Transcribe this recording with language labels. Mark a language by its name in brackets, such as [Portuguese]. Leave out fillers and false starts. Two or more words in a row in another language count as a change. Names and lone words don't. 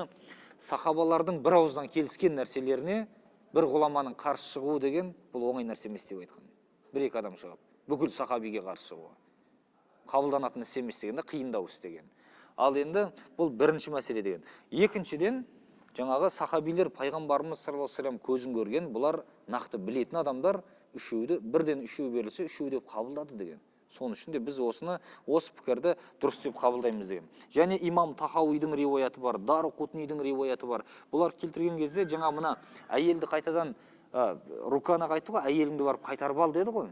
[Kazakh] Өйткені сахабалардың бір ауыздан келіскен нәрселеріне бір ғұламаның қарсы шығуы деген бұл оңай нәрсе емес деп айтқан. Бір екі адам шығып, бүкіл сахабиге қарсы шығуы. Қабылданатын іс емес деген, қиындау іс деген. Ал енді бұл бірінші мәселе деген. Екіншіден, жаңағы сахабилер пайғамбарымыз [Arabic] صلى الله عليه وسلم [Kazakh] көзін көрген, бұлар нақты білетін адамдар, бірден үшеу берілсе, үшеу деп қабылдады деген. Соның үшін де біз осы пікірді дұрыс деп қабылдаймыз деген. Және имам Тахауидің риуаяты бар, Дарақутнидің риуаяты бар. Бұлар келтірген кезде жаңа мына әйелді қайтадан рукана қайтты ғой, әйеліңді барып қайтарып ал деді ғой.